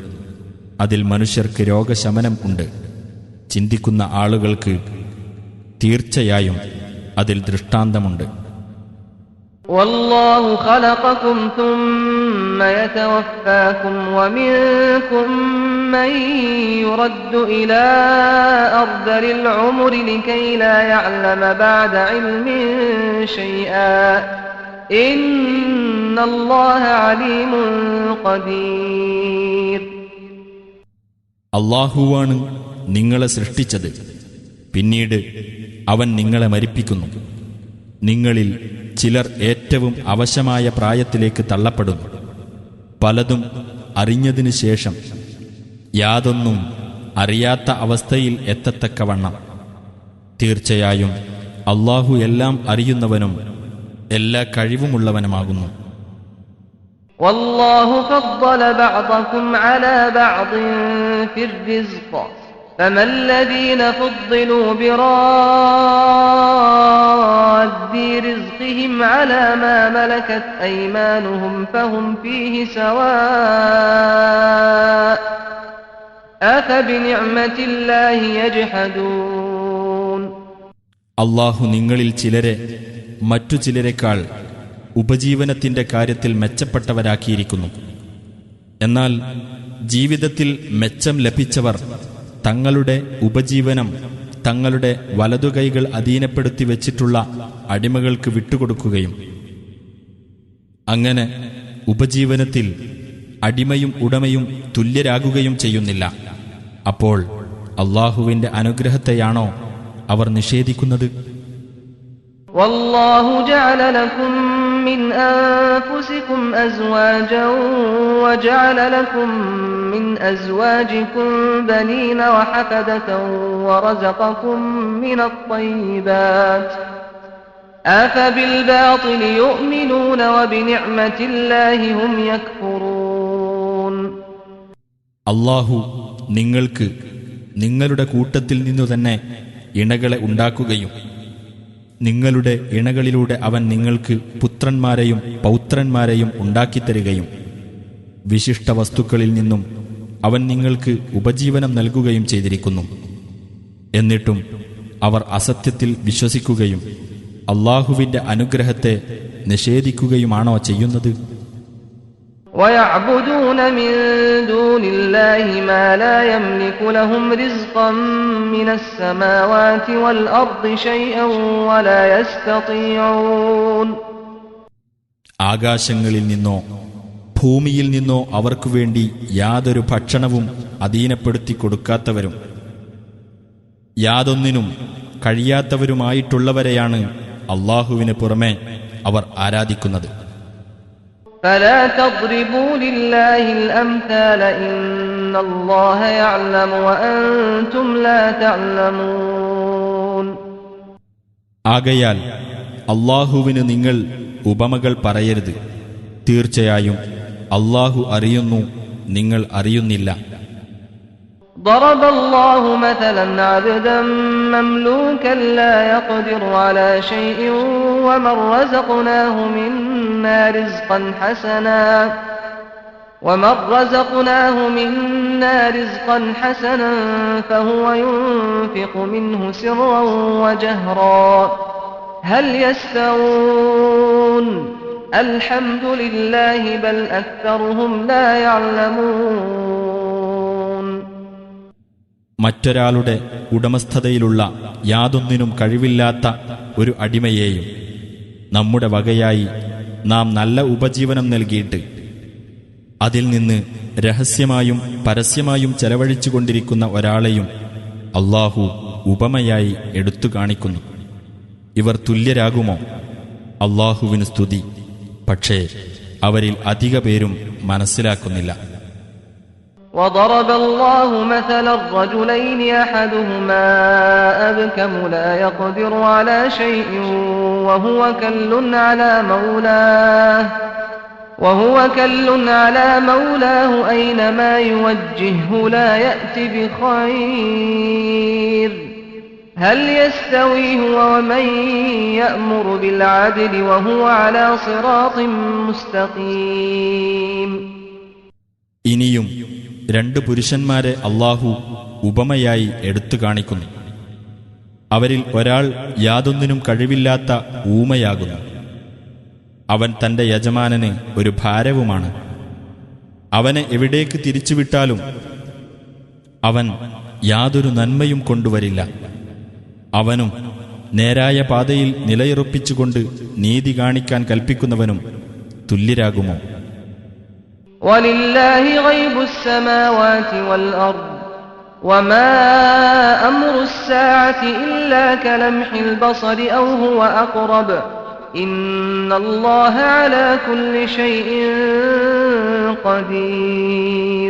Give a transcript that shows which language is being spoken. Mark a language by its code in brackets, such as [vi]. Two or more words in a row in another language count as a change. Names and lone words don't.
[ml] അതിൽ മനുഷ്യർക്ക് രോഗശമനം ഉണ്ട്. ചിന്തിക്കുന്ന ആളുകൾക്ക് തീർച്ചയായും അതിൽ ദൃഷ്ടാന്തമുണ്ട്. [ar] والله خلقكم ثم يتوفاكم ومنكم من يرد إلى أرذل العمر لكي لا يعلم بعد علم شيئا إن الله عليم قدير. [ml] അല്ലാഹുവാണ് നിങ്ങളെ സൃഷ്ടിച്ചത്. പിന്നീട് അവൻ നിങ്ങളെ മരിപ്പിക്കുന്നു. നിങ്ങളിൽ ചിലർ ഏറ്റവും അവശമായ പ്രായത്തിലേക്ക് തള്ളപ്പെടുന്നു. പലതും അറിഞ്ഞതിനു ശേഷം യാതൊന്നും അറിയാത്ത അവസ്ഥയിൽ എത്തത്തക്കവണ്ണം. തീർച്ചയായും അല്ലാഹു എല്ലാം അറിയുന്നവനും എല്ലാ കഴിവുമുള്ളവനുമാകുന്നു. [ar] والله فضل بعضكم على بعض في الرزق فما الذين فضلوا براد رزقهم على ما ملكت أيمانهم فهم فيه سواء أفبنعمة الله يجحدون. [ml] അല്ലാഹു നിങ്ങളിൽ ചിലരെ മറ്റു ചിലരെക്കാൾ ഉപജീവനത്തിന്റെ കാര്യത്തിൽ മെച്ചപ്പെട്ടവരാക്കിയിരിക്കുന്നു. എന്നാൽ ജീവിതത്തിൽ മെച്ചം ലഭിച്ചവർ തങ്ങളുടെ ഉപജീവനം തങ്ങളുടെ വലതുകൈകൾ അധീനപ്പെടുത്തി വച്ചിട്ടുള്ള അടിമകൾക്ക് വിട്ടുകൊടുക്കുകയും അങ്ങനെ ഉപജീവനത്തിൽ അടിമയും ഉടമയും തുല്യരാകുകയും ചെയ്യുന്നില്ല. അപ്പോൾ അല്ലാഹുവിന്റെ അനുഗ്രഹത്തെയാണോ അവർ നിഷേധിക്കുന്നത്? [ar] والله جعل لكم من أنفسكم أزواجا وجعل لكم من أزواجكم بنين وحفدة ورزقكم من الطيبات أفبالباطل يؤمنون وبنعمة الله هم يكفرون. [ml] അല്ലാഹു നിങ്ങൾക്ക് നിങ്ങളുടെ കൂട്ടത്തിൽ നിന്നു തന്നെ ഇണകളെ ഉണ്ടാക്കുകയും നിങ്ങളുടെ ഇണകളിലൂടെ അവൻ നിങ്ങൾക്ക് പുത്രന്മാരെയും പൗത്രന്മാരെയും ഉണ്ടാക്കിത്തരികയും വിശിഷ്ട വസ്തുക്കളിൽ നിന്നും അവൻ നിങ്ങൾക്ക് ഉപജീവനം നൽകുകയും ചെയ്തിരിക്കുന്നു. എന്നിട്ടും അവർ അസത്യത്തിൽ വിശ്വസിക്കുകയും അല്ലാഹുവിന്റെ അനുഗ്രഹത്തെ നിഷേധിക്കുകയുമാണോ ചെയ്യുന്നത്? [ar] ويعبدون من دون الله ما لا يملك لهم رزقا من السماوات والأرض شيئا ولا يستطيعون. [ml] ആകാശങ്ങളിൽ നിന്നോ ഭൂമിയിൽ നിന്നോ അവർക്കു വേണ്ടി യാതൊരു ഭക്ഷണവും അധീനപ്പെടുത്തി കൊടുക്കാത്തവരും യാതൊന്നിനും കഴിയാത്തവരുമായിട്ടുള്ളവരെയാണ് അല്ലാഹുവിന് പുറമെ അവർ ആരാധിക്കുന്നത്. [ar] فلا تضربوا لله الأمثال إن الله يعلم وأنتم لا تعلمون. [ml] ആകയാൽ അല്ലാഹുവിന് നിങ്ങൾ ഉപമകൾ പറയരുത്. തീർച്ചയായും അല്ലാഹു അറിയുന്നു, നിങ്ങൾ അറിയുന്നില്ല. [ar] ضرب الله مثلا عبدا مملوكا لا يقدر على شيء ومن رزقناه منا رزقا حسنا فهو ينفق منه سرا وجهرا هل يستوون الحمد لله بل أكثرهم لا يعلمون. [ml] മറ്റൊരാളുടെ ഉടമസ്ഥതയിലുള്ള യാതൊന്നിനും കഴിവില്ലാത്ത ഒരു അടിമയെയും നമ്മുടെ വകയായി നാം നല്ല ഉപജീവനം നൽകിയിട്ട് അതിൽ നിന്ന് രഹസ്യമായും പരസ്യമായും ചെലവഴിച്ചുകൊണ്ടിരിക്കുന്ന ഒരാളെയും അല്ലാഹു ഉപമയായി എടുത്തു കാണിക്കുന്നു. ഇവർ തുല്യരാകുമോ? അല്ലാഹുവിന് സ്തുതി. പക്ഷേ അവരിൽ അധിക പേരും മനസ്സിലാക്കുന്നില്ല. [ar] وضرب الله مثلا الرجلين أحدهما أبكم لا يقدر على شيء وهو كل على مولاه أينما يوجهه لا يأتي بخير هل يستوي هو ومن يأمر بالعدل وهو على صراط مستقيم. [ml] ഇനിയും രണ്ട് പുരുഷന്മാരെ അല്ലാഹു ഉപമയായി എടുത്തു കാണിക്കുന്നു. അവരിൽ ഒരാൾ യാതൊന്നിനും കഴിവില്ലാത്ത ഊമയാകുന്നു. അവൻ തന്റെ യജമാനന് ഒരു ഭാരവുമാണ്. അവനെ എവിടേക്ക് തിരിച്ചുവിട്ടാലും അവൻ യാതൊരു നന്മയും കൊണ്ടുവരില്ല. അവനും നേരായ പാതയിൽ നിലയുറപ്പിച്ചുകൊണ്ട് നീതി കാണിക്കാൻ കൽപ്പിക്കുന്നവനും തുല്യരാകുമോ? [ar] وَلِلَّهِ غَيْبُ السَّمَاوَاتِ وَالْأَرْضِ وَمَا أَمْرُ السَّاعَةِ إِلَّا كَلَمْحِ الْبَصَرِ أَوْ هُوَ أَقْرَبُ إِنَّ اللَّهَ عَلَى كُلِّ شَيْءٍ قَدِيرٌ.